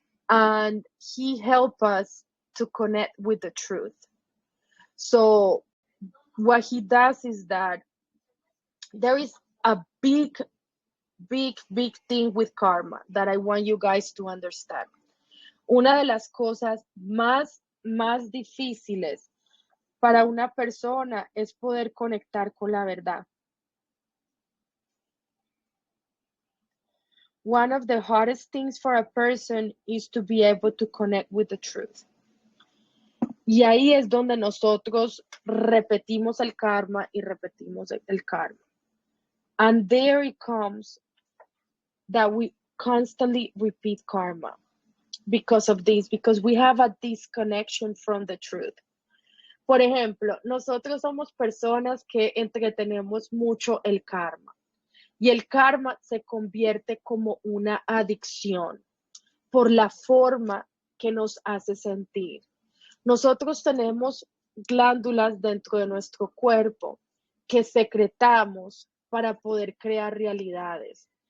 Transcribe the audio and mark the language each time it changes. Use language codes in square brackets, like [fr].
[en] And he helped us to connect with the truth. So what he does is that there is a big thing with karma that I want you guys to understand. [es] Una de las cosas más difíciles para una persona es poder conectar con la verdad. [en] One of the hardest things for a person is to be able to connect with the truth. [es] Y ahí es donde nosotros repetimos el karma y repetimos el karma. [en] And there it comes that we constantly repeat karma because of this, because we have a disconnection from the truth. [es] Por ejemplo, nosotros somos personas que entretenemos mucho el karma y el karma se convierte como una adicción por la forma que nos hace sentir. Nosotros tenemos glándulas dentro de nuestro cuerpo que secretamos para poder crear realidades.